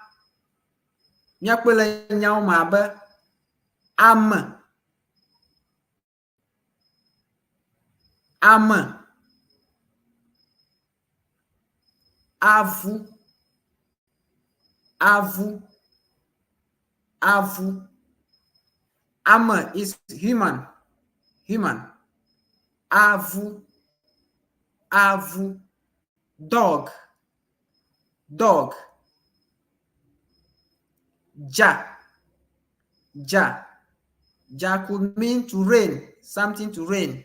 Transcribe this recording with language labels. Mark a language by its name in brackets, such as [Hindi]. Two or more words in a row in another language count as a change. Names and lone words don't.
[Ewe] Miakpɔ le nyawo me abe ame. Ame. Avu. Avu. Avu. [English] Ame is human. Human. [Ewe] Avu. Avu. [English] Dog. Dog. [Ewe] Ja. Ja. [English] Ja could mean to rain, something to rain.